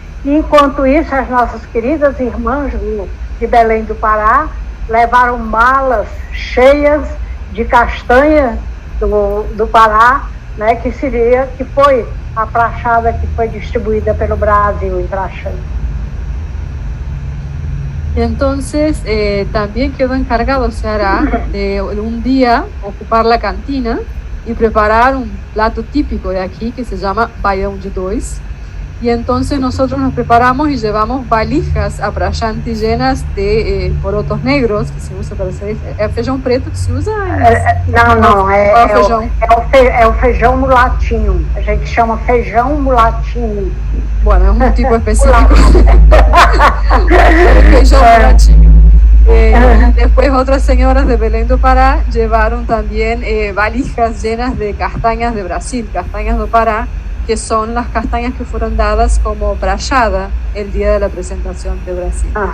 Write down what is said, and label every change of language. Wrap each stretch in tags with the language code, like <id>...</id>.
<pt>E, enquanto isso, as nossas queridas irmãs de Belém do Pará levaram malas cheias de castanha do Pará, né, que foi a prachada que foi distribuída pelo Brasil em Prachanda.</pt> <es>Y entonces también quedó encargado Ceará de un día ocupar la cantina y preparar un plato típico de aquí que se llama baião de dois. Y entonces nosotros nos preparamos y llevamos valijas a Prashanti llenas de porotos negros, que se usa para hacer... ¿Es feijão preto que se usa?</es> <pt>Não, é o feijão mulatinho. A gente chama feijão mulatinho.</pt> <es>Bueno, es un tipo específico. Feijão mulatinho. Y después otras señoras de Belém do Pará llevaron también valijas llenas de castañas de Brasil, castañas do Pará, que son las castañas que fueron dadas como prachada el día de la presentación de Brasil.</es>